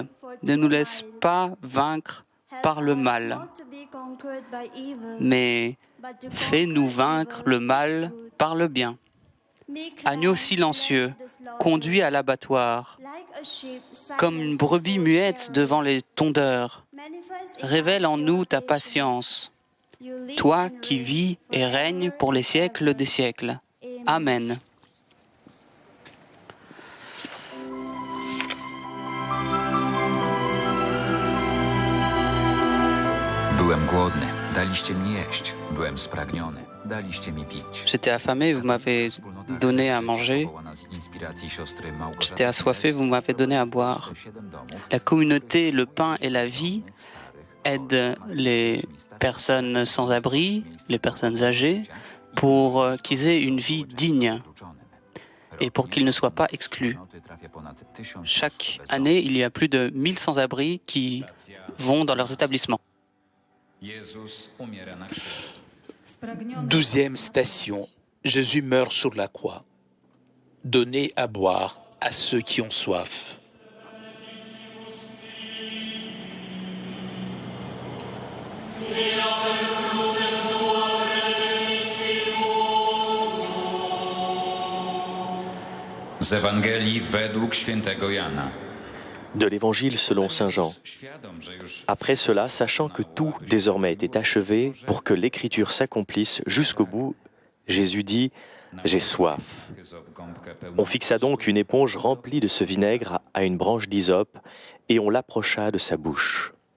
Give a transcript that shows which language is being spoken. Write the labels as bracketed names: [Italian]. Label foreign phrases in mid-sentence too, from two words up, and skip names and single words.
[French] Ne nous laisse pas vaincre par le mal, mais fais-nous vaincre le mal par le bien. Agneau silencieux, conduit à l'abattoir, comme une brebis muette devant les tondeurs, révèle en nous ta patience, toi qui vis et règnes pour les siècles des siècles. Amen. [Polish] Byłem głodny, daliście mi jeść. Byłem spragniony, daliście mi pić. [French] J'étais affamé, vous m'avez donné à manger. J'étais assoiffé, vous m'avez donné à boire. La communauté, le pain et la vie aident les personnes sans abri, les personnes âgées, pour qu'ils aient une vie digne et pour qu'ils ne soient pas exclus. Chaque année, il y a plus de 1000 sans-abri qui vont dans leurs établissements. 12e station. Jésus meurt sur la croix. Donnez à boire à ceux qui ont soif. [Polish] Z Ewangelii według świętego Jana. [French] De l'Évangile selon Saint Jean. Après cela, sachant que tout désormais était achevé pour que l'Écriture s'accomplisse jusqu'au bout, Jésus dit « J'ai soif ». On fixa donc une éponge remplie de ce vinaigre à une branche d'hysope et on l'approcha de sa bouche.